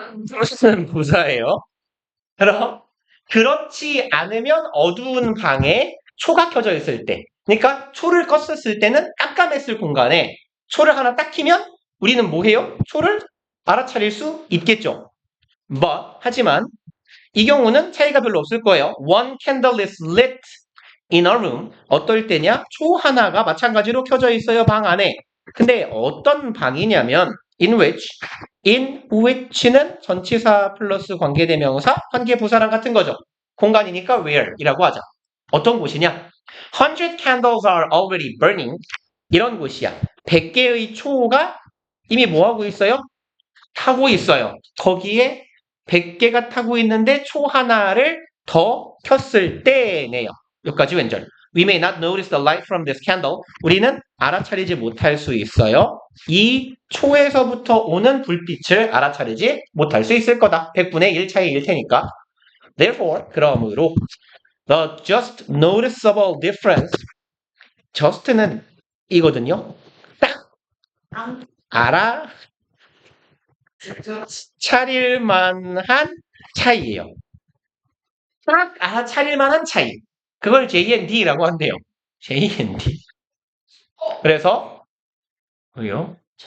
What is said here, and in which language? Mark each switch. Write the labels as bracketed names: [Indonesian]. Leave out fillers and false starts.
[Korean] 무슨 부사예요? 그럼 그렇지 않으면 어두운 방에 초가 켜져 있을 때. 그러니까 초를 껐었을 때는 깜깜했을 공간에 초를 하나 딱 키면 우리는 뭐 해요? 초를 알아차릴 수 있겠죠. 하지만 이 경우는 차이가 별로 없을 거예요. [English] One candle is lit in a room. [Korean] 어떨 때냐? 초 하나가 마찬가지로 켜져 있어요. 방 안에. 근데 어떤 방이냐면 in which는 전치사 플러스 관계대명사, 관계부사랑 같은 거죠. 공간이니까 where이라고 하자. 어떤 곳이냐? [English] 100 candles are already burning. [Korean] 이런 곳이야. 100개의 초가 이미 뭐하고 있어요? 타고 있어요. 거기에 100개가 타고 있는데 초 하나를 더 켰을 때네요. 여기까지 왼절. [English] We may not notice the light from this candle. [Korean] 우리는 알아차리지 못할 수 있어요. 이 초에서부터 오는 불빛을 알아차리지 못할 수 있을 거다. 100분의 1 차이일 테니까. [English] Therefore, [Korean] 그러므로 [English] the just noticeable difference just는 [Korean] 이거든요. 딱 알아차릴 만한 차이예요. 딱 알아차릴 만한 차이. 그걸 JND라고 한대요. JND. 그래서 뭐요?